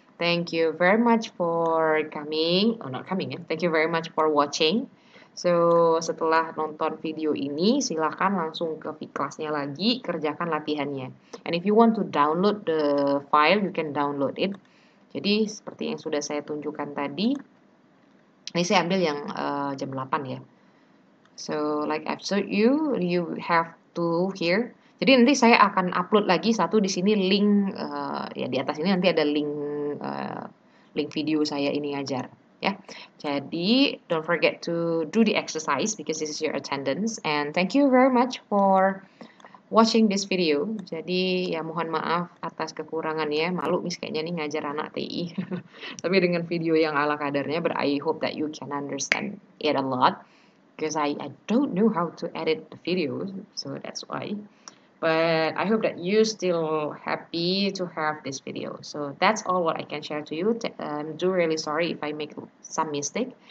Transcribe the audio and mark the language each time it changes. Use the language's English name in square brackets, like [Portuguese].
[English] Thank you very much for coming. Oh, not coming ya. Thank you very much for watching. [Indonesian] So, setelah nonton video ini, silahkan langsung ke kelasnya lagi, kerjakan latihannya. [English] And if you want to download the file, you can download it. [Indonesian] Jadi, seperti yang sudah saya tunjukkan tadi, ini saya ambil yang jam 8 ya. [English] So, like I've showed you, you have to here. [Indonesian] Jadi nanti saya akan upload lagi satu di sini link, ya di atas ini nanti ada link link video saya ini ngajar. Ya, jadi [English] don't forget to do the exercise because this is your attendance, and thank you very much for watching this video. [Indonesian] Jadi ya mohon maaf atas kekurangannya, malu mis kayaknya nih ngajar anak TI. Tapi dengan video yang ala kadarnya, [English] but I hope that you can understand it a lot because I don't know how to edit the videos, so that's why. But I hope that you still happy to have this video. So that's all what I can share to you. I'm really sorry if I make some mistake.